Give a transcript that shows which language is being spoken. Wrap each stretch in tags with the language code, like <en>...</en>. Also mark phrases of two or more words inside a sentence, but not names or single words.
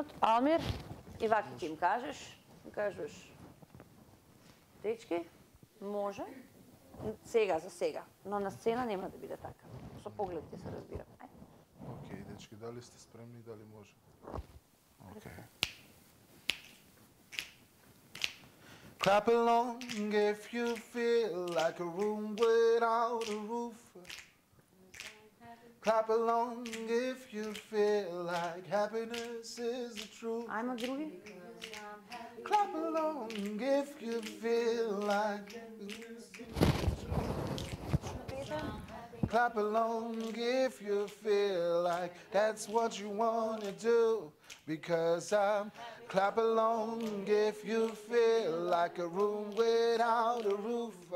<mk>Алмир, и вака ќе им кажеш. Дечки, може. Сега, за сега. Но на сцена нема да биде така. Со поглед ќе се разбираме. Океј, дечки, дали сте спремни, дали може? Океј.</mk> <en>Clap along if you feel like a room without a roof. Clap along if you feel like happiness is the truth.</en> <mk>Ајмо други.</mk> <en>Clap along if you feel like Clap along if you feel like that's what you want to do. Because I'm clap along if you feel like a room without a roof.</en>